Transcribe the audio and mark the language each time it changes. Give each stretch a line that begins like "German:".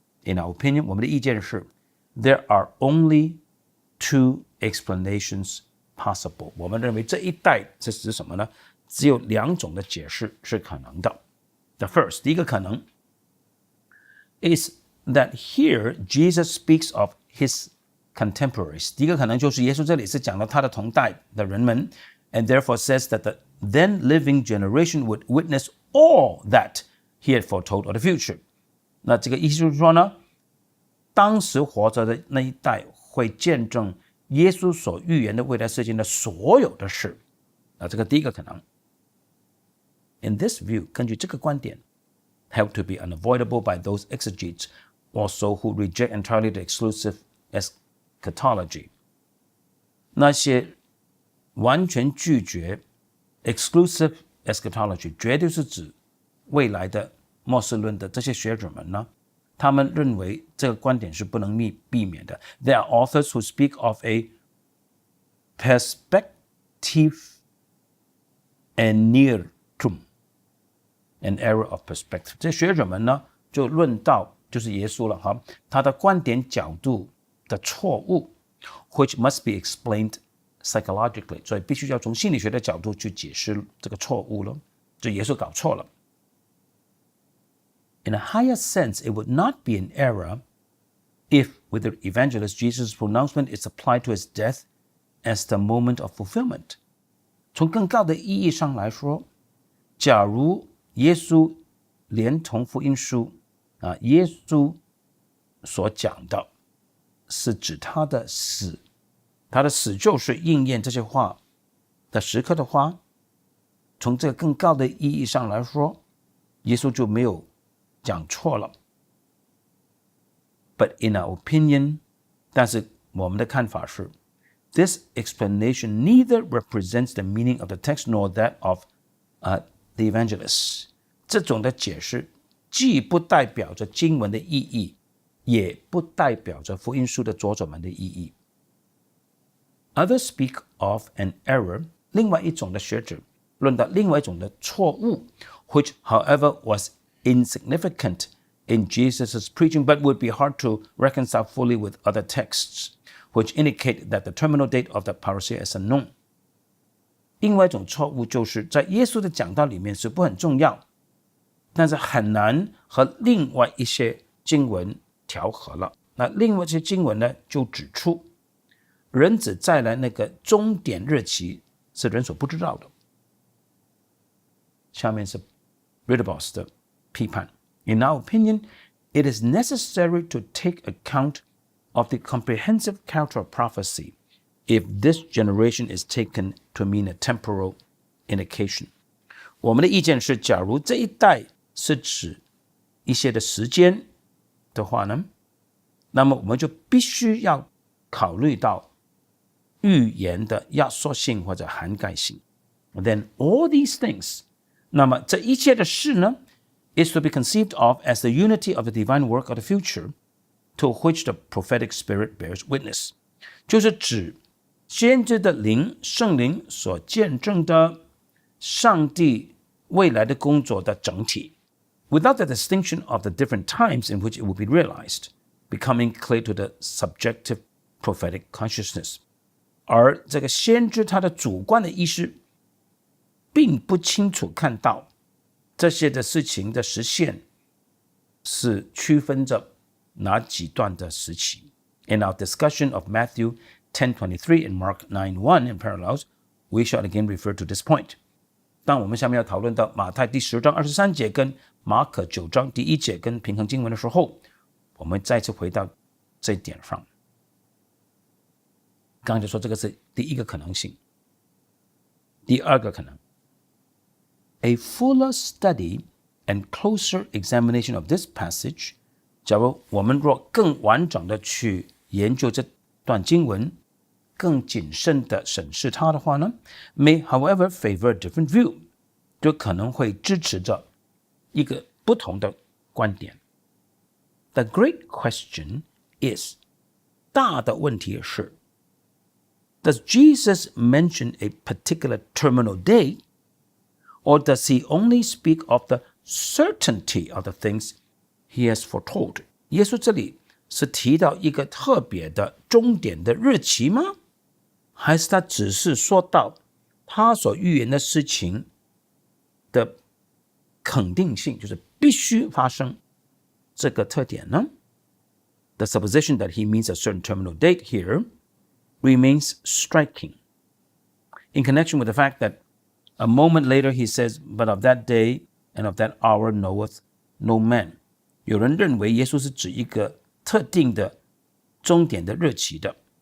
English: In our opinion，
Chinese: 我们的意见是
English: ，there are only two explanations possible。
Chinese: 我们认为这一代是指什么呢？只有两种的解释是可能的。
English: The first，
Chinese: 第一个可能
English: is that here Jesus speaks of his contemporaries。
Chinese: 第一个可能就是耶稣这里是讲到他的同代的人们
English: ，and therefore says that the then living generation would witness all that he had foretold of the future。
Chinese: 那这个意思就是说呢，当时活着的那一代会见证耶稣所预言的未来世界的所有的事。这个第一个可能。
English: In this view，
Chinese: 根据这个观点
English: ，held to be unavoidable by those exegetes also who reject entirely the exclusive eschatology。
Chinese: 那些完全拒绝 exclusive eschatology， 绝对是指未来的末世论的这些学者们呢，他们认为这个观点是不能避免的。
English: There are authors who speak of a perspective aneantum, an error of perspective。
Chinese: 这学者们呢，就论到就是耶稣了哈，他的观点角度的错误 ，
English: which must be explained psychologically，
Chinese: 所以必须要从心理学的角度去解释这个错误了，就耶稣搞错了。
English: In a higher sense, it would not be an error if, with the evangelist, Jesus' pronouncement is applied to his death as the moment of fulfillment。
Chinese: 从更高的意义上来说，假如耶稣连同福音书耶稣所讲的是指他的死，他的死就是应验这些话的时刻的话，从这个更高的意义上来说，耶稣就没有讲错了。
English: But in our opinion，
Chinese: 但是我们的看法是
English: ，this explanation neither represents the meaning of the text nor that of the evangelist。
Chinese: 这种的解释既不代表着经文的意义，也不代表着福音书的作者们的意义。
English: Others speak of an error，
Chinese: 另外一种的学者论到另外一种的错误
English: which however was insignificant in Jesus' preaching but would be hard to reconcile fully with other texts which indicate that the terminal date of the parousia is unknown。
Chinese: 另外一种错误就是在耶稣的讲道里面似乎很重要，但是很难和另外一些经文调和了。那另外一些经文呢，就指出人子再来那个终点日期是人所不知道的。下面是 Ridderbos 的批判。
English: In our opinion, it is necessary to take account of the comprehensive character of prophecy if this generation is taken to mean a temporal indication。
Chinese: 我们的意见是，假如这一代是指一些的时间的话呢，那么我们就必须要考虑到预言的压缩性或者涵盖性。
English: Then all these things，
Chinese: 那么这一切的事呢
English: is to be conceived of as the unity of the divine work of the future to which the prophetic spirit bears witness，
Chinese: 就是指先知的灵圣灵所见证的上帝未来的工作的整体
English: without the distinction of the different times in which it will be realized becoming clear to the subjective prophetic consciousness。
Chinese: 而这个先知他的主观的意识并不清楚看到这些的事情的实现是区分着哪几段的时期。
English: In our discussion of Matthew 10:23 and Mark 9:1 in parallels, we shall again refer to this point。
Chinese: 当我们下面要讨论到马太第10章23节跟马可9章第1节跟平衡经文的时候，我们再次回到这一点上。刚才就说这个是第一个可能性。第二个可能
English: A fuller study and closer examination of this passage，
Chinese: 假如我们若更完整的去研究这段经文，更谨慎的审视它的话呢
English: may however favor a different view，
Chinese: 就可能会支持着一个不同的观点。
English: The great question is，
Chinese: 大的问题是
English: Does Jesus mention a particular terminal date, or does he only speak of the certainty of the things he has foretold？
Chinese: 耶稣这里是提到一个特别的终点的日期吗？还是他只是说到他所预言的事情的肯定性，就是必须发生这个特点呢？
English: The supposition that he means a certain terminal date here remains striking in connection with the fact that a moment later he says, But of that day and of that hour knoweth no man。
Chinese: 有人认为耶稣是指一个特定的终点的日期的。